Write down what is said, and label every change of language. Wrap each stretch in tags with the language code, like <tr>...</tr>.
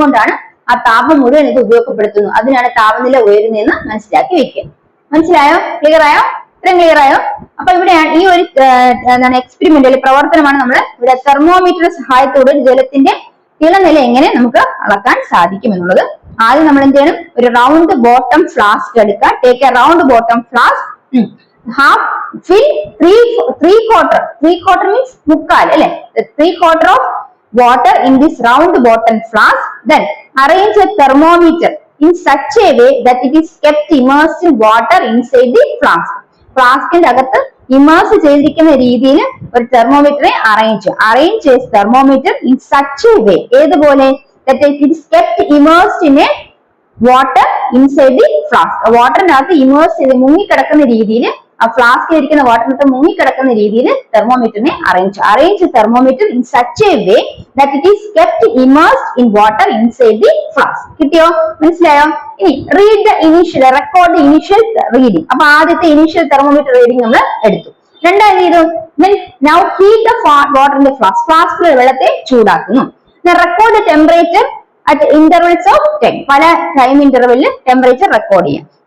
<ml>അതുകൊണ്ടാണ് ആ താപം മുഴുവൻ ഇത് ഉപയോഗപ്പെടുത്തുന്നു. അതിനാണ് താപനില ഉയരുന്നതെന്ന് മനസ്സിലാക്കി വെക്കുക. മനസ്സിലായോ? ക്ലിയർ ആയോ? ഇത്രയും ക്ലിയർ ആയോ? അപ്പൊ ഇവിടെയാണ് ഈ ഒരു എന്താണ് എക്സ്പെരിമെന്റിൽ പ്രവർത്തനമാണ് നമ്മൾ ഇവിടെ തെർമോമീറ്ററുടെ സഹായത്തോടെ ജലത്തിന്റെ തിളനില എങ്ങനെ നമുക്ക് അളക്കാൻ സാധിക്കും എന്നുള്ളത്. ആദ്യം നമ്മൾ എന്ത് ചെയ്യണം, ഒരു റൗണ്ട് ബോട്ടം ഫ്ലാസ്ക് എടുക്കുക.</ml> <en>Take a round bottom flask, half fill three quarter means 1/4 അല്ലെ, 3/4 of water in this round bottom flask. Then arrange a thermometer in such a way that it is kept immersed in water inside the flask.</en> <ml>ഫ്ലാസ്കിന്റെ അകത്ത് immerse ചെയ്തിരിക്കുന്ന രീതിയിൽ ഒരു തെർമോമീറ്ററെ</ml> <en>arrange a thermometer in such a way, ഏതുപോലെ, that it is kept immersed in a water inside the flask.</en> <ml>വാട്ടറിന്റെ അകത്ത് immerse ചെയ്ത് മുങ്ങിക്കിടക്കുന്ന രീതിയിൽ, ആ ഫ്ലാസ്കിൽ ഇരിക്കുന്ന വാട്ടറിനകത്ത് മുങ്ങിക്കിടക്കുന്ന രീതിയിൽ തെർമോമീറ്ററിനെ arrange thermometer</ml> <en>in such a way that it is kept immersed in water inside the flask.</en> <ml>കിട്ടിയോ? മനസ്സിലായോ? ഇനി</ml> <en>record the initial reading.</en> <ml>അപ്പൊ ആദ്യത്തെ ഇനീഷ്യൽ തെർമോമീറ്റർ റീഡിംഗ് നമ്മൾ എടുത്തു. രണ്ടാമത് ചെയ്തു,</ml> <en>now heat the water in the flask.</en> <ml>ഫ്ലാസ്കിലെ വെള്ളത്തെ ചൂടാക്കുന്നു.</ml> <en>record the temperature at intervals of 10.</en> <ml>പല ടൈം ഇന്റർവെല്ലിൽ ടെമ്പറേച്ചർ റെക്കോർഡ് ചെയ്യാം.</ml>